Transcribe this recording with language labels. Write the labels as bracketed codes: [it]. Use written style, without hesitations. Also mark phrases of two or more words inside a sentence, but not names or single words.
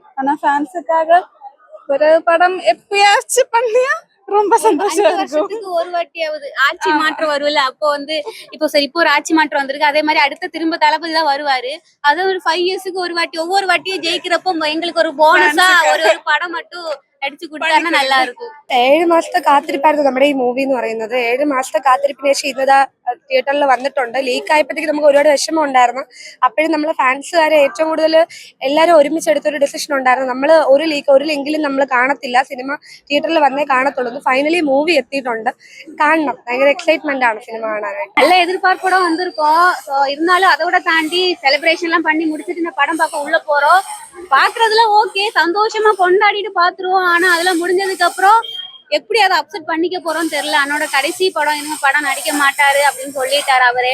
[ta] ஆனா ஃபேன்ஸுக்காக ஒரு படம் எப்பயாச்சும் பண்ணியா ரொம்ப சந்தோஷம் இருக்கும். ஒரு வாட்டியாவது ஆட்சி மாற்றம் வரும்ல, அப்போ வந்து இப்போ சரி இப்போ ஒரு ஆட்சி மாற்றம் வந்திருக்கு, அதே மாதிரி அடுத்த திரும்ப தளபதி தான் வருவாரு. அது ஒரு 5 இயர்ஸ்க்கு ஒரு வாட்டி ஒவ்வொரு வாட்டியும் ஜெயிக்கிறப்போ எங்களுக்கு ஒரு போனஸா ஒரு படம் மட்டும் அடிச்சு கொடுத்தால் நல்லா இருக்கும். [ml] 7 മാസത്തെ കാത്തിരിപ്പായിരുന്നു നമ്മുടെ ഈ മൂവി എന്ന് പറയുന്നത്. 7 മാസത്തെ കാത്തിരിപ്പിന് ശേഷം ഇന്നതാ തിയേറ്ററിൽ വന്നിട്ടുണ്ട്. ലീക്ക് ആയപ്പോഴത്തേക്ക് നമുക്ക് ഒരുപാട് വിഷമം ഉണ്ടായിരുന്നു. അപ്പോഴും നമ്മളെ ഫാൻസുകാരെ ഏറ്റവും കൂടുതൽ എല്ലാവരും ഒരുമിച്ചെടുത്തൊരു ഡിസിഷൻ ഉണ്ടായിരുന്നു. നമ്മൾ ഒരു ലിങ്കിലും നമ്മൾ കാണത്തില്ല, സിനിമ തിയേറ്ററിൽ വന്നേ കാണത്തുള്ളൂ. [en] finally movie [ml] എത്തിയിട്ടുണ്ട്, കാണണം. ഭയങ്കര എക്സൈറ്റ്മെന്റ് ആണ് സിനിമ കാണാനായിട്ട്. [ta] நல்ல எதிர்பார்ப்போட வந்திருக்கோம். இருந்தாலும் அதோட தாண்டி செலிப்ரேஷன் எல்லாம் பண்ணி முடிச்சுட்டு இந்த படம் பார்க்க உள்ள போறோம். பாக்குறதுல ஓகே, சந்தோஷமா கொண்டாடிட்டு பாத்துருவோம். ஆனா அதெல்லாம் முடிஞ்சதுக்கு அப்புறம் எப்படி அதை அப்செட் பண்ணிக்க போறோம்னு தெரியல. அண்ணோட கடைசி படம், இனிமே படம் நடிக்க மாட்டாரு அப்படின்னு சொல்லிட்டாரு அவரு.